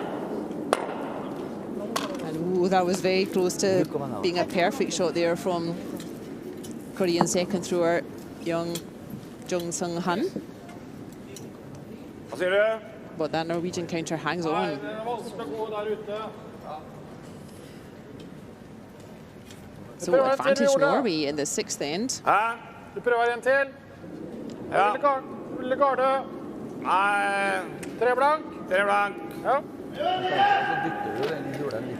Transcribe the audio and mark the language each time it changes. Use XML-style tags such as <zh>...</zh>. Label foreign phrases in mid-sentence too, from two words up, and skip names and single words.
<en>And ooh, that was very close to being a perfect shot there from Korean second thrower Jung Sung Han. But that Norwegian counter hangs on. So advantage Norway in the sixth end.</en> <no>Du prøver en til? Ja. Ville garde? Nei. Tre blank? Tre blank. Ja. Så dytter du den hjulen litt.</no>